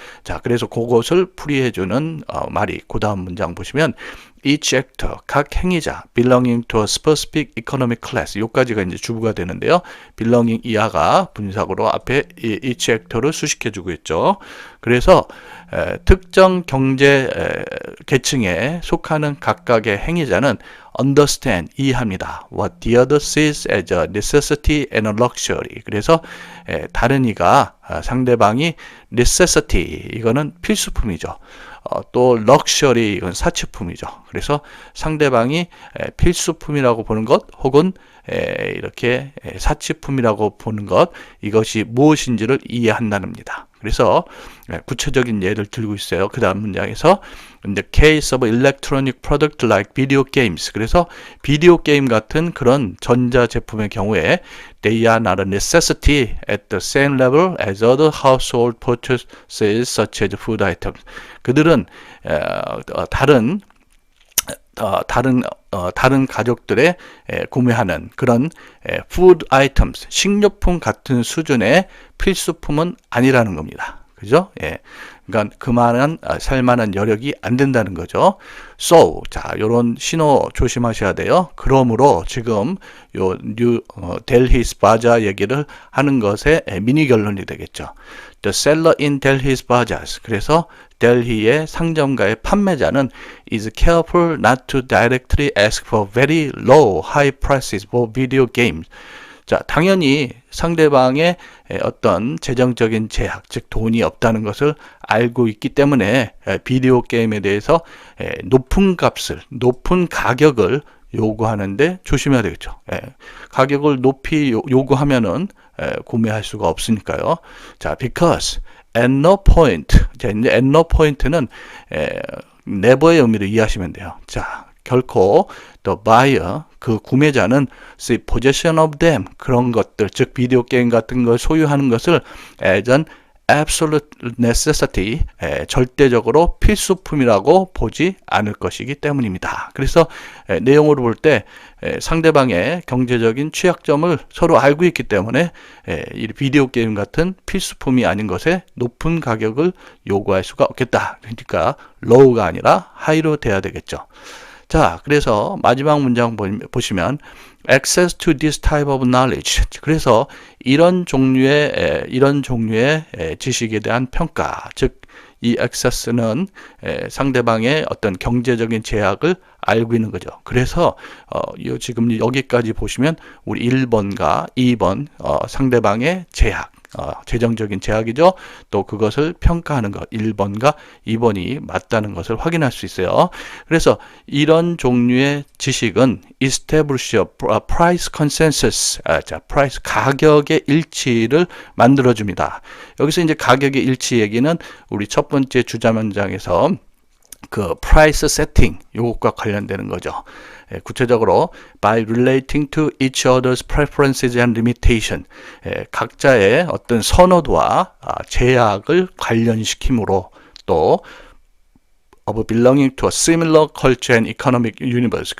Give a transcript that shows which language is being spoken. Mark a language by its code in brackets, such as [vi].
[ko] 자, 그래서 그것을 풀이해주는 말이 그 다음 문장 보시면 each actor, 각 행위자, [en] belonging to a specific economic class, [ko] 요까지가 이제 주부가 되는데요. belonging 이하가 분사구로 앞에 each actor를 수식해주고 있죠. 그래서 특정 경제 계층에 속하는 각각의 행위자는 understand, 이해합니다. [en] What the other sees as a necessity and a luxury. [ko] 그래서 다른 이가 상대방이 necessity, 이거는 필수품이죠. 또 luxury, 이건 사치품이죠. 그래서 상대방이 필수품이라고 보는 것 혹은 이렇게 사치품이라고 보는 것, 이것이 무엇인지를 이해한다는 겁니다. 그래서 구체적인 예를 들고 있어요. [en] 그 다음 문장에서 In the case of electronic product like video games, [ko] 그래서 비디오 게임 같은 그런 전자 제품의 경우에 [en] they are not a necessity at the same level as other household purchases such as food items. [ko] 그들은 다른 다른 가족들의 구매하는 그런 food items, 식료품 같은 수준의 필수품은 아니라는 겁니다. 그죠? 예. 그러니까 그만한 살만한 여력이 안 된다는 거죠. So, 자, 요런 신호 조심하셔야 돼요. 그러므로 지금 요 델히스 바자 얘기를 하는 것의 미니 결론이 되겠죠. [en] The seller in Delhi's bazaars. [ko] 그래서 델히의 상점가의 판매자는 [en] is careful not to directly ask for very low, high prices for video games. [ko] 자, 당연히 상대방의 어떤 재정적인 제약, 즉 돈이 없다는 것을 알고 있기 때문에 비디오 게임에 대해서 높은 값을, 높은 가격을 요구하는데 조심해야 되겠죠. 가격을 높이 요구하면은 구매할 수가 없으니까요. 자, [en] because at no point, [ko] 자, 이제 at no point는 never의 의미를 이해하시면 돼요. 자, 결코 [en] the buyer, [ko] 그 구매자는 [en] the possession of them, [ko] 그런 것들, 즉 비디오 게임 같은 걸 소유하는 것을 [en] as an absolute necessity, [ko] 절대적으로 필수품이라고 보지 않을 것이기 때문입니다. 그래서 내용으로 볼 때 상대방의 경제적인 취약점을 서로 알고 있기 때문에 이 비디오 게임 같은 필수품이 아닌 것에 높은 가격을 요구할 수가 없겠다. 그러니까 low가 아니라 high로 돼야 되겠죠. 자, 그래서 마지막 문장 보시면 [en] access to this type of knowledge. [ko] 그래서 이런 종류의 지식에 대한 평가, 즉 이 access는 상대방의 어떤 경제적인 제약을 알고 있는 거죠. 그래서 지금 여기까지 보시면 우리 1번과 2번 상대방의 제약, 재정적인 제약이죠. 또 그것을 평가하는 것 1번과 2번이 맞다는 것을 확인할 수 있어요. 그래서 이런 종류의 지식은 [en] establish a price consensus, [ko] 자, price 가격의 일치를 만들어 줍니다. 여기서 이제 가격의 일치 얘기는 우리 첫 번째 주자 문장에서 그 price setting 요것과 관련되는 거죠. 구체적으로 [en] by relating to each other's preferences and limitation, [ko] 각자의 어떤 선호도와 제약을 관련시킴으로, 또 [en] of belonging to a similar culture and economic universe.